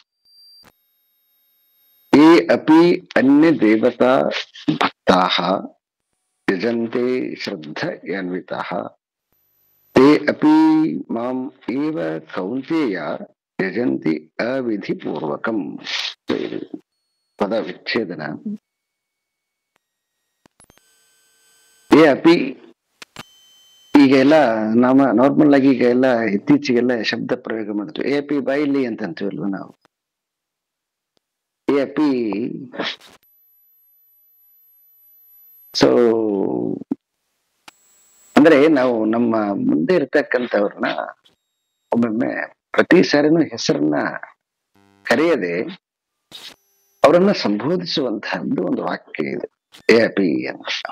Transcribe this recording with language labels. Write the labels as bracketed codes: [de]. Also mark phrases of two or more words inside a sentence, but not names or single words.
[sa] ये अपि अन्य देवता भक्ताः यजन्ते श्रद्धयान्विताः ते अपि माम् एव कौन्तेय यजन्ति अविधिपूर्वकं. [kn] ಪದ ವಿಚ್ಛೇದನ. ಏ ಅಪಿ ಈಗೆಲ್ಲ ನಾರ್ಮಲ್ ಆಗಿ ಈಗ ಎಲ್ಲ ಇತ್ತೀಚೆಗೆಲ್ಲ ಶಬ್ದ ಪ್ರಯೋಗ ಮಾಡ್ತೀವಿ. ಎ ಅಪಿ ಬಾಯಿಲಿ ಅಂತ ಅಂತೀವಲ್ವ ನಾವು. ಎ ಅಪಿ ಸೊ ಅಂದ್ರೆ ನಾವು ನಮ್ಮ ಮುಂದೆ ಇರ್ತಕ್ಕಂಥವ್ರನ್ನ ಒಮ್ಮೊಮ್ಮೆ ಪ್ರತಿ ಸಾರಿನೂ ಹೆಸರನ್ನ ಕರೆಯದೆ ಅವರನ್ನ ಸಂಬೋಧಿಸುವಂತಹದ್ದು ಒಂದು ವಾಕ್ಯ ಇದೆ, ಎ ಅಪಿ ಅಂತ.